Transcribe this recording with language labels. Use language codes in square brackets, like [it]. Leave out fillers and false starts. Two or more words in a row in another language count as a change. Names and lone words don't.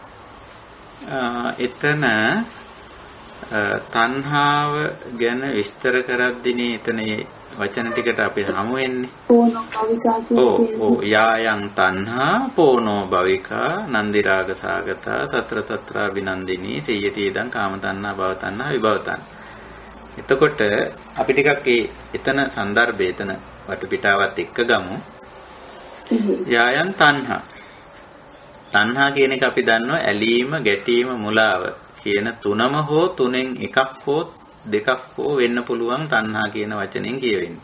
[si] එතන තණ්හාව ගැන විස්තර කරද්දී එතන වචන ටිකට අපි හමු වෙන්නේ. [pi] පෝනෝ භවිකා කියන්නේ ඔව් යායන් තණ්හා පෝනෝ භවිකා නන්දි රාග සාගතා తත්‍ර తත්‍ර විනන්දිනී සියයති ඉදං කාම තණ්හා භව තණ්හා විභව තණ්හා. [si] එතකොට අපි ටිකක් එතන સંદર્ભය එතන වටපිටාවත් එක්ක ගමු. යායන් තණ්හා තණ්හා කියන එක අපි දන්නවා ඇලීම ගැටීම මුලාව කියන තුනම හෝ තුනෙන් එකක් හෝ දෙකක් හෝ වෙන්න පුළුවන් තණ්හා කියන වචනෙන් කියවෙන්නේ.